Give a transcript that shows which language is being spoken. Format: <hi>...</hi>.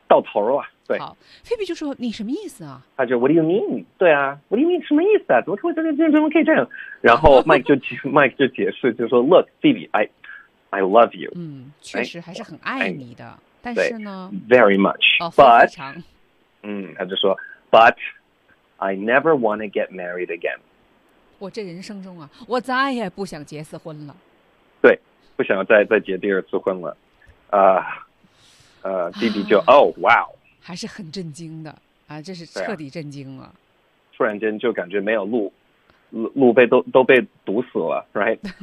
<zh>到头了。对，好，菲比就说你什么意思啊？他就</zh> <en>What do you mean？</en> <zh>对啊 ，What do you mean？ 什么意思啊？怎么可以这样？然后Mike就解释，就说</zh> <en>Look， Phoebe， I love you。</en> <zh>嗯，确实还是很爱你的，但是呢</zh> <en>，Very much，</en> <zh>非常。嗯，他就说</zh> <en>，But I never want to get married again。</en> <zh>我这人生中啊，我再也不想结次婚了。对，不想再结第二次婚了。弟弟就还是很震惊的啊，这是彻底震惊了。突然间就感觉没有路被都被堵死了 ，right？</zh>